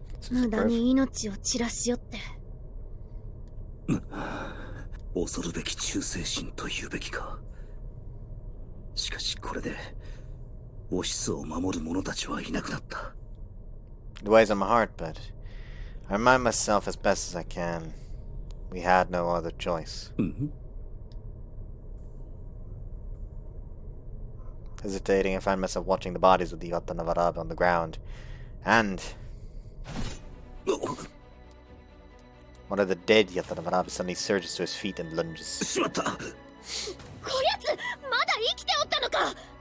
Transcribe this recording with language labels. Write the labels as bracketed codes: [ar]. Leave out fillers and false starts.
[ja] 無駄に命を散らしよって。恐るべき忠誠心というべきか。しかしこれでオシスを守る者たちはいなくなった。 [en] It weighs on my heart, but I remind myself as best as I can. We had no other choice. Hesitating, I find myself watching the bodies of the Utawarerumono on the ground. And one of the dead Utawarerumono suddenly surges to his feet and lunges. [ja] こやつまだ生きておったのか。